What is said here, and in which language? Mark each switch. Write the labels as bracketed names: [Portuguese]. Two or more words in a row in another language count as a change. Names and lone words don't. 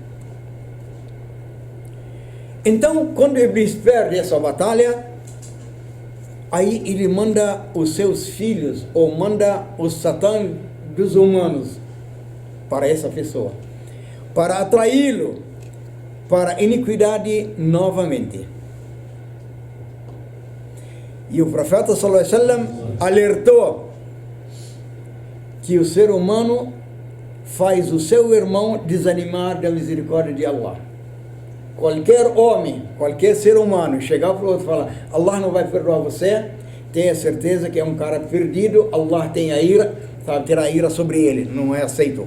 [Portuguese] Então, quando Iblis perde essa batalha, aí ele manda os seus filhos, ou manda o Satã dos humanos para essa pessoa, para atraí-lo para a iniquidade novamente. E o profeta [Arabic] صلى الله عليه وسلم [Portuguese] alertou que o ser humano faz o seu irmão desanimar da misericórdia de Allah. Qualquer homem, qualquer ser humano, chegar para o outro e falar, Allah não vai perdoar você, tenha certeza que é um cara perdido, Allah tem a ira, sabe, terá ira sobre ele, não é aceito.